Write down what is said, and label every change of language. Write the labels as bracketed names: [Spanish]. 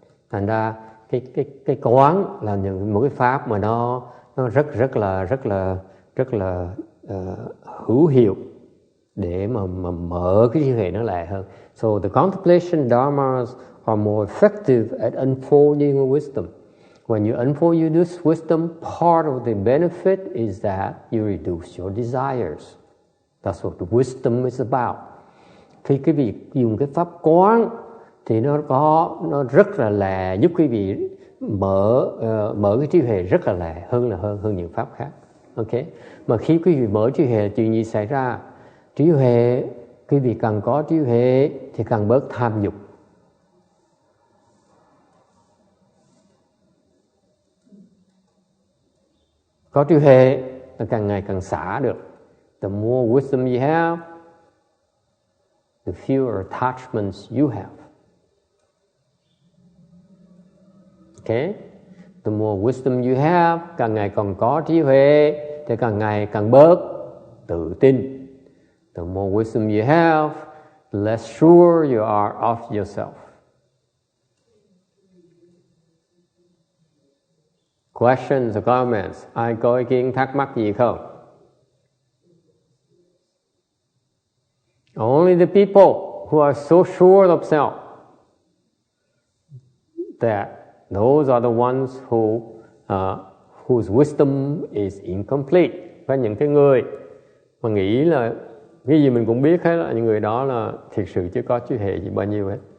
[Vietnamese] Thành ra cái quán là một cái pháp mà nó rất là hữu hiệu để mà mở cái trí huệ nó lại hơn. [English] So the contemplation dharmas are more effective at unfolding wisdom. When you unfold this wisdom, part of the benefit is that you reduce your desires. That's what the wisdom is about. [Vietnamese] Khi quý vị dùng cái pháp quán thì nó rất là lẹ, giúp quý vị mở cái trí huệ rất là lẹ hơn những pháp khác. Okay? Mà khi quý vị mở trí huệ, chuyện gì xảy ra? Trí huệ, quý vị càng có trí huệ thì càng bớt tham dục. Có trí huệ là càng ngày càng xả được. [English] The more wisdom you have, the fewer attachments you have. Okay? The more wisdom you have, [Vietnamese] càng ngày càng có trí huệ thì càng ngày càng bớt tự tin. [English] The more wisdom you have, the less sure you are of yourself. Questions or comments? [Vietnamese] Ai có ý kiến thắc mắc gì không? [English] Only the people who are so sure of self, that those are the ones whose wisdom is incomplete. [Vietnamese] Và những cái người mà nghĩ là cái gì mình cũng biết hết, là những người đó là thiệt sự chưa có trí huệ gì bao nhiêu hết.